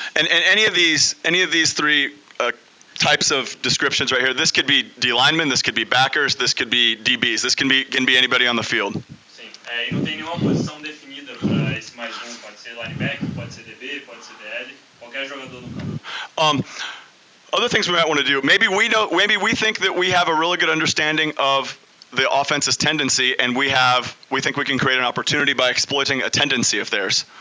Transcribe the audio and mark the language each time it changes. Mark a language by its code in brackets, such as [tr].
[en] And any of these 3 types of descriptions right here, this could be D linemen, this could be backers, this could be DBs, this can be anybody on the field. [pt] Sim, e não tem nenhuma posição definida para esse mais pode ser linebacker, pode ser DB, pode ser DL, qualquer jogador no campo. [en] Other things we might want to do, maybe we think that we have a really good understanding of the offense's tendency, and we think we can create an opportunity by exploiting a tendency of theirs.